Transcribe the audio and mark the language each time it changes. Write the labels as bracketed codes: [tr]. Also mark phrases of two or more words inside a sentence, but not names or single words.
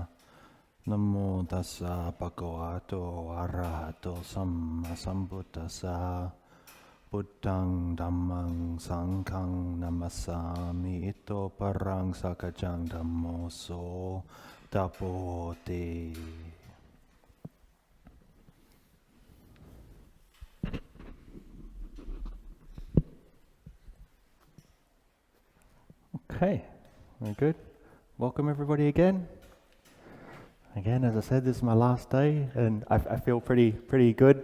[pi] Namo tassa bhagavato arahato sambuddhassa. Buddhang dhammang sanghang namasami ito parang sakajang dhammo so tapoti. [en] Okay, very good. Welcome everybody again. Again, as I said, this is my last day, and I feel pretty good.